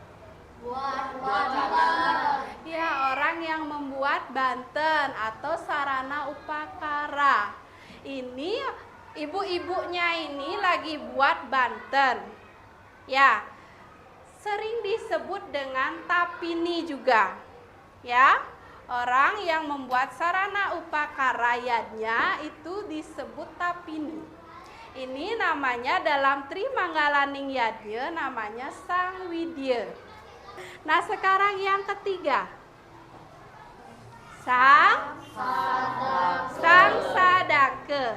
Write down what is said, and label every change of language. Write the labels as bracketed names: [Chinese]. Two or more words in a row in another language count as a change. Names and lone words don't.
[Indonesian] Ya, orang yang membuat banten atau sarana upakara. Ini ibu-ibunya ini lagi buat banten. Ya, sering disebut dengan tapini juga. Ya, orang yang membuat sarana upakara yadnya itu disebut tapini. Ini namanya dalam Trimanggalaniyadnya namanya Sang Widya. Nah, sekarang yang ketiga. Sang Sadaka.